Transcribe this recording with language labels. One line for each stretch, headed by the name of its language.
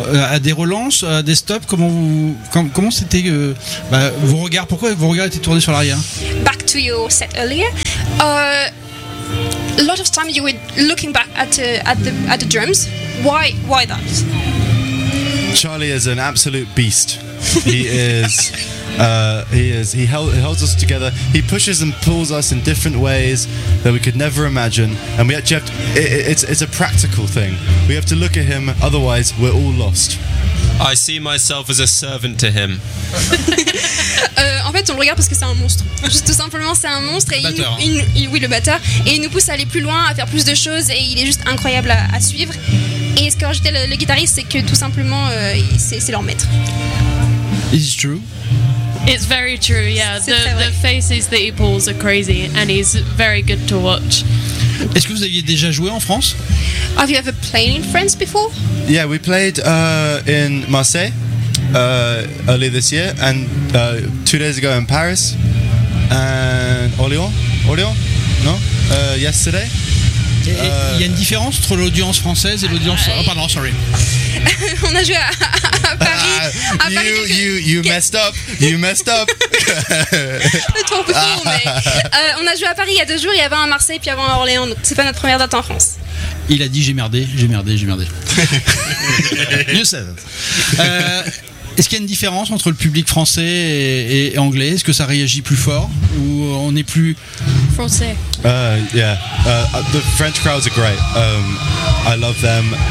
French: À des relances, à des stops? Comment c'était vos regards? Pourquoi vos regards étaient tournés sur l'arrière?
English: Back to your set earlier. a lot of time you were looking back at the drums. Why that? Charlie is an absolute beast. He is. He holds us together. He pushes and pulls us in different ways that we could never imagine. And we actually have to, it's a practical thing. We have to look at him, otherwise we're all lost. I see myself as a servant to him.
French: En fait, on le regarde parce que c'est un monstre. Juste tout simplement, c'est un monstre. Le batteur. Et il nous pousse à aller plus loin, à faire plus de choses. Et il est juste incroyable à suivre. Et ce que rajoutait le guitariste, c'est que tout simplement, c'est leur maître.
English: Is it true? It's very true, yeah. The faces that he pulls are crazy, and he's very good to watch.
French: Est-ce que vous aviez déjà joué en France?
English: Have you ever played in France before? Yeah, we played in Marseille earlier this year, and 2 days ago in Paris, and Orléans, no? Yesterday.
French: Il y a une différence entre l'audience française et l'audience...
English: Oh, pardon, sorry.
French: On a joué à Paris.
English: You messed up.
French: On a joué à Paris il y a deux jours, il y avait un à Marseille, puis avant à Orléans. Donc c'est pas notre première date en France. Il a dit j'ai merdé.
English: You said that.
French: Est-ce qu'il y a une différence entre le public français et anglais? Est-ce que ça réagit plus fort ou on est plus français?
English: The French crowds are great. I love them.